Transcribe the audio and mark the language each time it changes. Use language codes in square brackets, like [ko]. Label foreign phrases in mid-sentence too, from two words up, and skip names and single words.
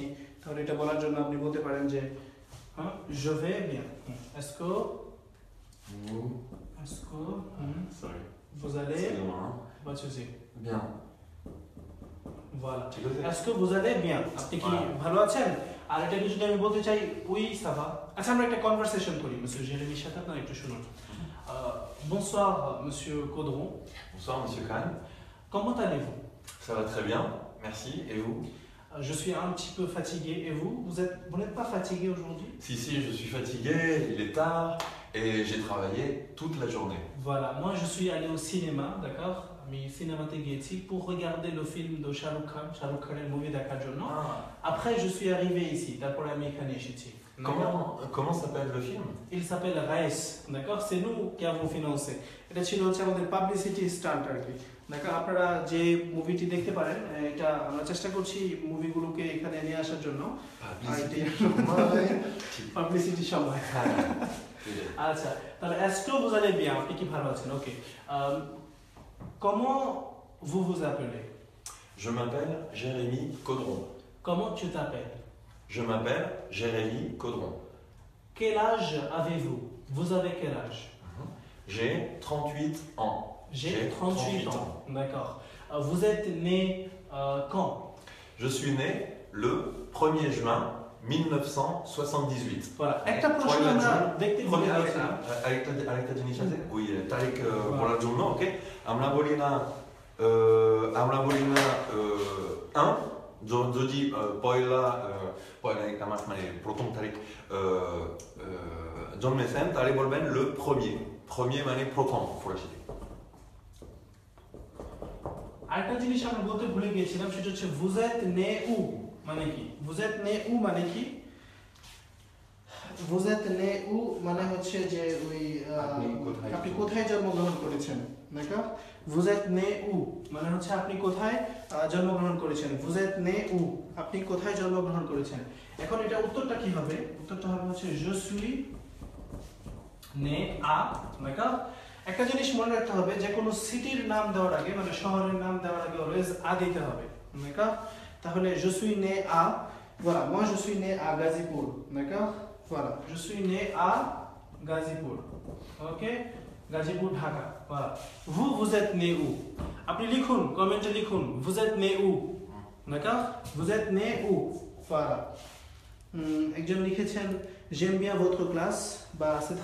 [bn] তাহলে এটা বলার জন্য আপনি বলতে পারেন যে [fr] je vais bien, est-ce que sorry, vous allez excusez-moi, pas de souci, bien, voilà, [bn] ঠিক আছে। [fr] est-ce que vous allez bien [bn] আপনি কি ভালো আছেন। আর এটাকে যদি আমি বলতে চাই [fr] oui ça va, [bn] আচ্ছা আমরা একটা কনভারসেশন করি মিস্টার জেরেমির সাথে, আপনারা একটু শুনুন। [fr] bonsoir monsieur Caudron. Bonsoir monsieur Khan. Comment allez-vous? Ça va très bien, merci. Et vous? Je suis un petit peu fatigué. Et vous? Vous n'êtes pas fatigué aujourd'hui? Si, je suis fatigué, il est tard et j'ai travaillé toute la journée. Voilà, moi je suis allé au cinéma, d'accord? Mais cinéma pour regarder le film de Shahrukh Khan, le movie d'Akajono. Après, je suis arrivé ici, d'après la mécanique ici. Comment s'appelle le film? Il s'appelle Race, d'accord? C'est nous qui avons financé. [bn] এটা ছিল হচ্ছে আমাদের [en] publicity stunt [bn] আর কি, দেখো আপনারা যে মুভিটি দেখতে পারেন, এটা আমরা চেষ্টা করছি মুভিগুলোকে এখানে নিয়ে আসার জন্য পাবলিসিটি সময়। আচ্ছা, তাহলে [fr] est-ce que vous allez bien, [bn] আপনি কি ভালো আছেন, ওকে? [fr] comment vous vous appelez? Je m'appelle Jérémy Caudron. Comment tu t'appelles? Je m'appelle Jérémy Caudron. Quel âge avez-vous? Vous avez quel âge? J'ai 38 ans. J'ai 38 ans. D'accord. Vous êtes né quand? Je suis né le 1er juin 1978. Voilà. [bn] একটা প্রশ্ন আমরা দেখতে ভুলে গেছিলাম। আরেকটা জিনিস আছে, ওই তারিখ বলার জন্য, ওকে? আমরা বলি না 1 যদি পয়লা একটা মাস মানে প্রথম তারিখ জন্মেছেন তাহলে বলবেন [fr] le premier [bn] মানে প্রথম ফরাসিতে। আরেকটা জিনিস আমরা বলতে ভুলে গিয়েছিলাম, সেটা হচ্ছে [fr] vous êtes né où [bn] মানে কি? [fr] vous êtes né où [bn] মানে কি? [fr] vous êtes né où [bn] মানে হচ্ছে যে ওই আপনি কোথায় জন্মগ্রহণ করেছেন, দেখো? [fr] vous êtes né où [bn] মানে হচ্ছে আপনি কোথায় জন্মগ্রহণ করেছেন। [fr] vous êtes né où [bn] আপনি কোথায় জন্মগ্রহণ করেছেন। এখন এটা উত্তরটা কি হবে? উত্তরটা হবে হচ্ছে [fr] je suis né à, [bn] দেখো? একটা জিনিস মনে রাখতে হবে, যে কোনো সিটির নাম দেওয়ার আগে মানে শহরের নাম দেওয়ার আগে অলওয়েজ আ দিতে হবে, দেখো? [fr] তাহলে je suis né à, voilà, moi je suis né à Gazipur, d'accord? Voilà, je suis né à Gazipur, ok? গাজীপুর ঢাকা voilà vous êtes né où [bn] আপনি লিখুন কমেন্টে লিখুন [fr] vous êtes né où d'accord vous êtes né où voilà [bn] একজন লিখেছেন [fr] j'aime bien votre classe bah c'est